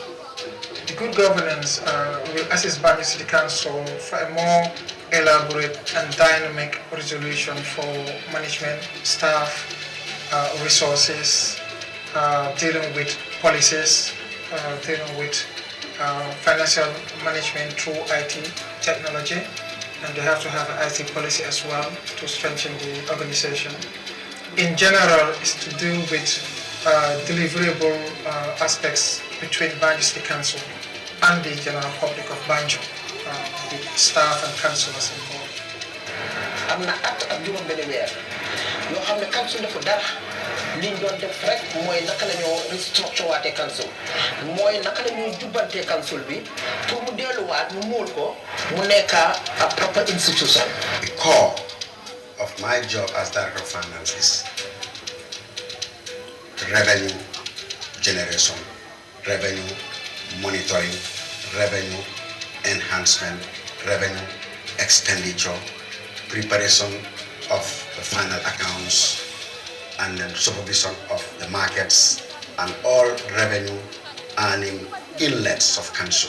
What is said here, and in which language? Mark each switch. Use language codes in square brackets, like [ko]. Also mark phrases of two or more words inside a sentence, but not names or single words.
[en] The good governance will assist Banjul City Council for a more elaborate and dynamic resolution for management, staff, resources, dealing with policies, dealing with financial management through IT technology, and they have to have an IT policy as well to strengthen the organization. In general, it's to do with deliverable aspects between Banjul City Council and the general public of Banjul, the staff and councillors involved. [wo] am na at ak juróom benn weer yoo xam ne council dafa dara liñ doon def rek mooy naka la ñoo restructure waatee council mooy naka la ñuy jubbantee council bi pour mu delluwaat mu muul ko mu nekk [en] a proper institution. The core of my job as Director of Finance is revenue generation, revenue monitoring, revenue enhancement, revenue expenditure, preparation of the final accounts, and then supervision of the markets and all revenue earning inlets of council.